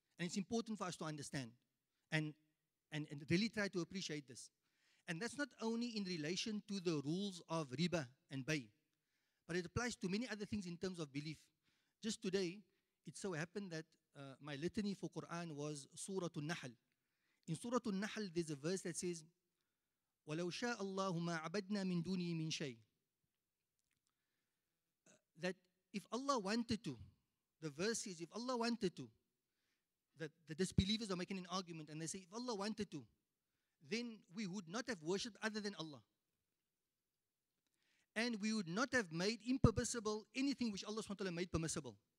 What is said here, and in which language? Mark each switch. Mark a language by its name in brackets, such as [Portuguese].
[English] And it's important for us to understand and really try to appreciate this. And that's not only in relation to the rules of riba and bay, but it applies to many other things in terms of belief. Just today, it so happened that my litany for Quran was Surah An-Nahl. In Surah An-Nahl, there's a verse that says, [Arabic] وَلَوْ شَاءَ اللَّهُ مَا عَبَدْنَا مِن دُونِهِ مِن شَيْءٍ. [English] That if Allah wanted to, the verse says, if Allah wanted to, that the disbelievers are making an argument, and they say, if Allah wanted to, then we would not have worshipped other than Allah. And we would not have made impermissible anything which Allah SWT made permissible.